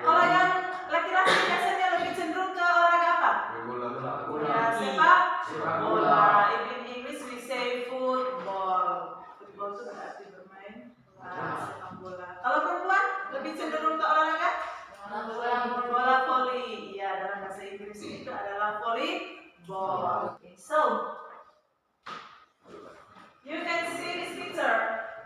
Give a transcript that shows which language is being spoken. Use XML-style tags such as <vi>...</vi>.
<id>Kalau yang laki-laki biasanya lebih cenderung ke olahraga apa? Ya, sepak bola.</id> <en>If in English we say football.</en> <id>Football itu berarti bermain sepak bola. Kalau perempuan lebih cenderung ke olahraga? Bola voli. Ya, dalam bahasa Inggris itu adalah volleyball. Okay.</id> <en>So, you can see this picture.</en>